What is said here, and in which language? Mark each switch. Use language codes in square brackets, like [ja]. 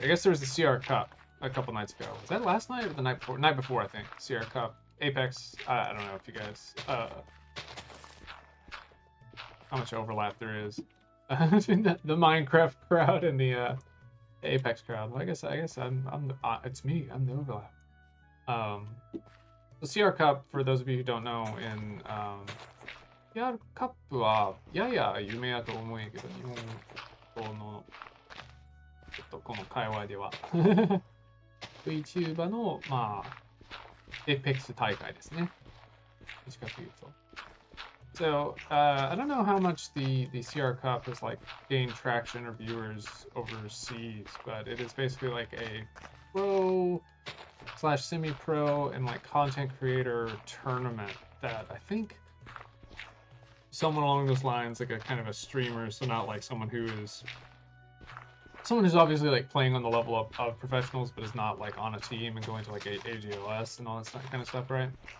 [en] I guess there was the CR Cup a couple nights ago. Was that last night or the night before? Night before, I think. CR Cup, Apex. I don't know if you guys, how much overlap there is between the Minecraft crowd and the Apex crowd. Well, I guess I'm it's me. I'm the overlap. The CR Cup, for those of you who don't know, in [ja] CR Cup はやや有名だと思うんやけど、日本のちょっとこの界隈ではVTuber のまあエペックス大会ですね。短く言うと。 [en] So I don't know how much the CR Cup has like gained traction or viewers overseas, but it is basically like a pro / semi-pro and like content creator tournament that I think someone along those lines, like a kind of a streamer, so not like someone who's obviously like playing on the level of professionals, but is not like on a team and going to like AGLS and all that kind of stuff, right?